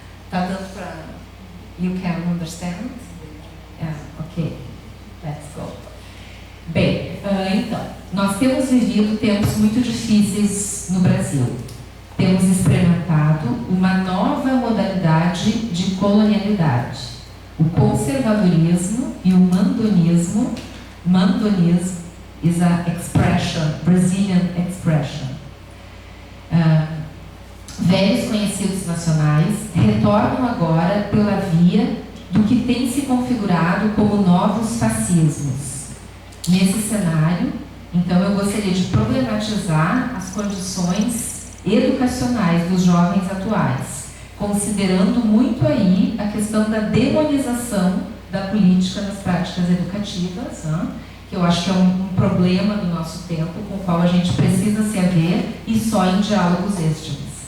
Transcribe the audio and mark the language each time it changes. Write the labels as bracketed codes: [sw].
[pt] Tá dando para... [en] You can understand? Yeah, ok. Let's go. [pt] Bem, então, nós temos vivido tempos muito difíceis no Brasil. Temos experimentado uma nova modalidade de colonialidade. O conservadorismo e o mandonismo. [en] Mandonismo is a expression, Brazilian expression. [pt] Velhos conhecidos nacionais retornam agora pela via do que tem se configurado como novos fascismos. Nesse cenário, então, eu gostaria de problematizar as condições educacionais dos jovens atuais, considerando muito aí a questão da demonização da política nas práticas educativas, que eu acho que é um problema do nosso tempo, com o qual a gente precisa se haver e só em diálogos êxtimos.